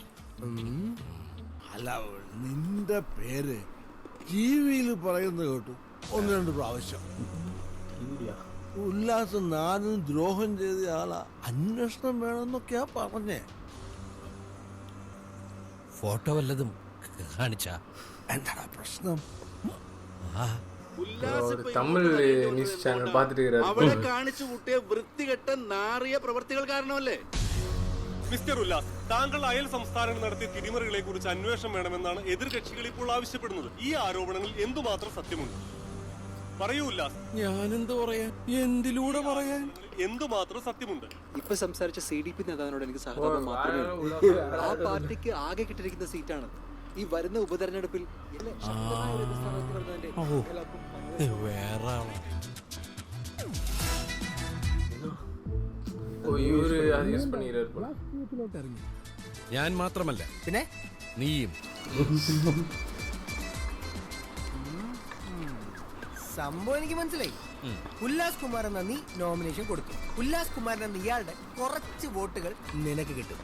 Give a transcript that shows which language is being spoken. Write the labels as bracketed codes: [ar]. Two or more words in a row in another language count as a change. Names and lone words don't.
[ml] അല്ല, നിന്റെ പേര് ടിവിയിൽ പറയുന്നത് കേട്ടു 1-2 പ്രാവശ്യം. ഉല്ലാസം നാടിന് ദ്രോഹം ചെയ്ത ആളാ, അന്വേഷണം വേണമെന്നൊക്കെയാ പറഞ്ഞേ. ഫോട്ടോ വല്ലതും കാണിച്ചാ? എന്താടാ പ്രശ്നം? [ta] தமிழ் [en] news channel [ta] பார்த்துட்டு [ml] അവളെ [ta] இருக்கிறாரு. [ml] കാണിച്ചു കൂട്ടിയ വൃത്തികെട്ട നാറിയ പ്രവർത്തികൾ കാരണമല്ലേ? മിസ്റ്റർ ഉല്ലാസ്, താങ്കൾ അയൽ സംസ്ഥാനങ്ങൾ നടത്തിയ തിരിമറികളെ കുറിച്ച് അന്വേഷണം വേണമെന്നാണ് എതിർകക്ഷികൾ ഇപ്പോൾ ആവശ്യപ്പെടുന്നത്. ഈ ആരോപണങ്ങൾ എന്തുമാത്രം സത്യമുണ്ട്? പറയൂ ഉല്ലാസ്. ഞാനെന്ത് പറയാൻ, എന്തിലൂടെ പറയാൻ? എന്തുമാത്രം സത്യമുണ്ട്? ഇപ്പൊ സംസാരിച്ച CDP നേതാവിനോട് എനിക്ക് സഹതാപം മാത്രമേ ഉള്ളൂ. ആ പാർട്ടിക്ക് ആകെ കിട്ടിയിരിക്കുന്ന സീറ്റാണ്. ഈ വരുന്ന ഉപതെരഞ്ഞെടുപ്പിൽ വേറെ ആളാ. [ta] ஓ இவரு அது யூஸ் பண்ணிக்கிறாரு போல. [ml] ഞാൻ മാത്രമല്ല, പിന്നെ നീയും. സംഭവം എനിക്ക് മനസ്സിലായി. ഉല്ലാസ് കുമാർ എന്ന നീ നോമിനേഷൻ കൊടുക്കും. ഉല്ലാസ് കുമാരൻ എന്ന ഇയാളുടെ കുറച്ച് വോട്ടുകൾ നിനക്ക് കിട്ടും.